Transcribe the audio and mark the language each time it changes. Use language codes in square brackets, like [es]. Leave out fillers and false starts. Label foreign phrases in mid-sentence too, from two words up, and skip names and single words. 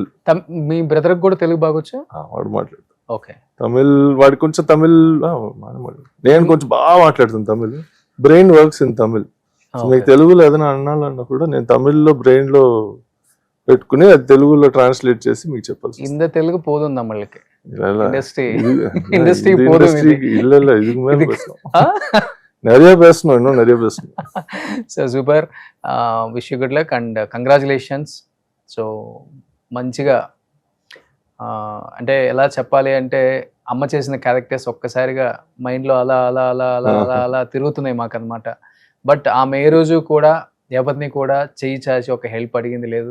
[te] మీ బ్రదర్ కూడా తెలుగు బాగొచ్చా? వాడు మాట్లాడు ఓకే, తమిళ్ వాడికి కొంచెం తమిళ్, నేను కొంచెం బాగా మాట్లాడుతాను తమిళ్. [en] brain works in Tamil. [te] మీకు తెలుగులో ఏదైనా అన్నాలన్నా కూడా నేను తమిళ్లో బ్రెయిన్ లో పెట్టుకుని అది తెలుగులో ట్రాన్స్లేట్ చేసి మీకు చెప్పాల్సి. [ta] இந்த தெலுங்கு போதும் நம்மளுக்கு இண்டஸ்ட்ரி இல்ல இதுக்கு மேல பேசணும், நிறைய பேசணும், இன்னும் நிறைய பேசணும். [en] so super, wish you good luck and congratulations. [te] సో మంచిగా అంటే ఎలా చెప్పాలి అంటే అమ్మ చేసిన క్యారెక్టర్స్ ఒక్కసారిగా మైండ్లో అలా అలా అలా అలా అలా అలా తిరుగుతున్నాయి మాకు అనమాట. బట్ ఆమె ఏ రోజు కూడా ఎవరిని కూడా చెయ్యి చాచి ఒక హెల్ప్ అడిగింది లేదు.